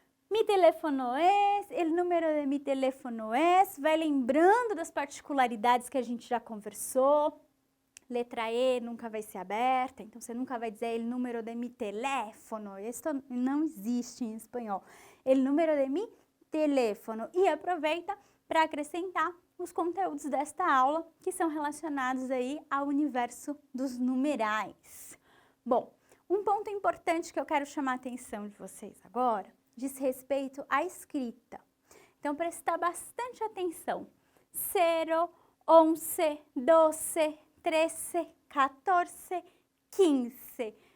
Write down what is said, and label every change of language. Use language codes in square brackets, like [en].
[es] Mi teléfono es, el número de mi teléfono es, [pt] vai lembrando das particularidades que a gente já conversou. Letra E nunca vai ser aberta, então você nunca vai dizer [es] el número de mi teléfono, [pt] isso não existe em espanhol. [es] El número de mi teléfono. [pt] E aproveita para acrescentar os conteúdos desta aula que são relacionados aí ao universo dos numerais. Bom, um ponto importante que eu quero chamar a atenção de vocês agora diz respeito à escrita. Então, prestar bastante atenção. 0, 11, 12, 13, 14, 15.